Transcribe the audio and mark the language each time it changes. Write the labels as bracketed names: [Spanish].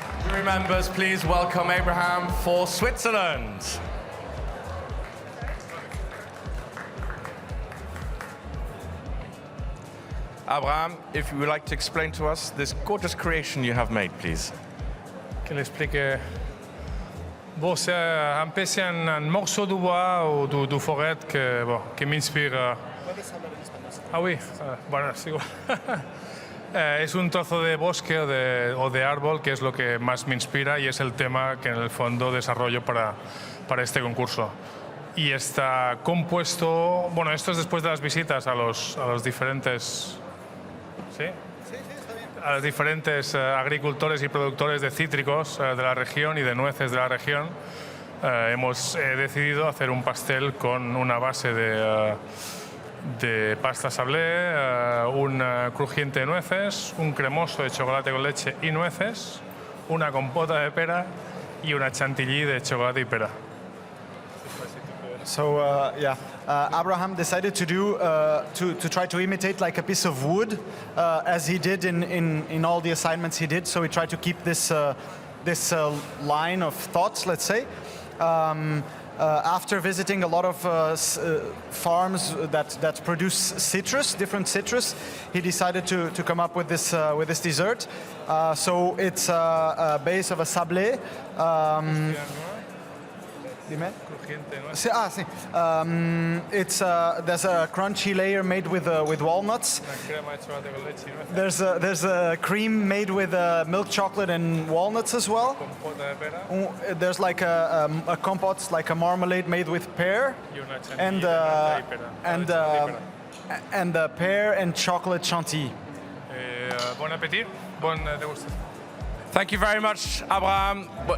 [English] Jury members, please welcome Abraham for Switzerland. Abraham, if you would like to explain to us this gorgeous creation you have made, please. [French] Que l'explique. Bon, c'est un peu un morceau de bois ou de forêt qui m'inspire. Ah oui, [Spanish] bueno, es igual. Es un trozo de bosque o de árbol que es lo que más me inspira y es el tema que en el fondo desarrollo para este concurso. Y está compuesto, bueno, esto es después de las visitas a los diferentes... ¿Sí? A los diferentes agricultores y productores de cítricos de la región y de nueces de la región. Hemos decidido hacer un pastel con una base de pasta sablé, un crujiente de nueces, un cremoso de chocolate con leche y nueces, una compota de pera y una chantilly de chocolate y pera. [English] So Abraham decided to do to try to imitate like a piece of wood, as he did in all the assignments he did. So he tried to keep this line of thoughts, let's say. After visiting a lot of farms that produce citrus, different citrus, he decided to come up with this dessert. So it's a base of a sablé. It's there's a crunchy layer made with walnuts. There's a cream made with milk chocolate and walnuts as well. There's like a compote, like a marmalade made with pear and pear and chocolate chantilly. [French] Bon appétit, bonne dégustation. [English] Thank you very much, Abraham.